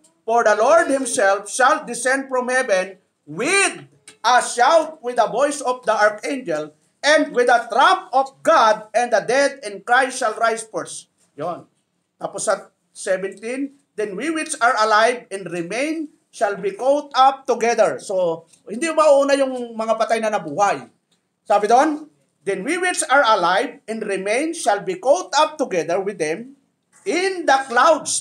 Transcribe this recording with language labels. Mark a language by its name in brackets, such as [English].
[English] For the Lord himself shall descend from heaven with a shout, with the voice of the archangel, and with the trump of God, and the dead in Christ shall rise first. Yon. [Filipino] Tapos sa 17, [English] then we which are alive and remain shall be caught up together. [Filipino] So, hindi mauna yung mga patay na nabuhay. Sabi doon, [English] then we which are alive and remain shall be caught up together with them in the clouds.